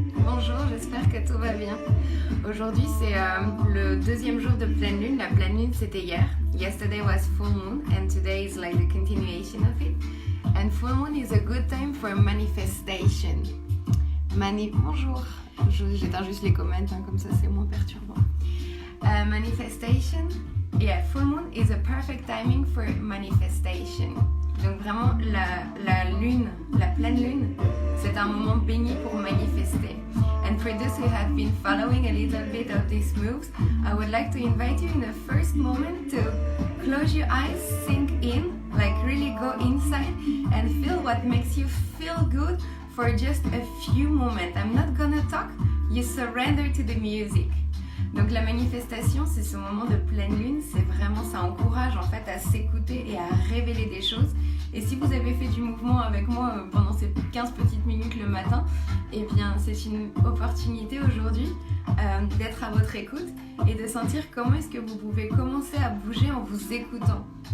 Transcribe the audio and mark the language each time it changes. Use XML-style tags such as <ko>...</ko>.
<fr>Bonjour, j'espère que tout va bien. Aujourd'hui c'est le deuxième jour de pleine lune. La pleine lune c'était hier.</fr> <en>Yesterday was full moon and today is like the continuation of it. And full moon is a good time for manifestation.</en> <fr>Bonjour. J'éteins juste les comments, comme ça c'est moins perturbant.</fr> <en>Manifestation. Yeah, full moon is a perfect timing for manifestation.</en> <fr>Donc vraiment la lune, la pleine lune, c'est un moment béni pour manifester.</fr> <en>And for those who have been following a little bit of these moves, I would like to invite you in the first moment to close your eyes, sink in, like really go inside and feel what makes you feel good for just a few moments. I'm not gonna talk, you surrender to the music.</en> <fr>Donc la manifestation, c'est ce moment de pleine lune, c'est vraiment, ça encourage en fait à s'écouter et à révéler des choses. Et si vous avez fait du mouvement avec moi pendant ces 15 petites minutes le matin, eh bien c'est une opportunité aujourd'hui d'être à votre écoute et de sentir comment est-ce que vous pouvez commencer à bouger en vous écoutant.</fr>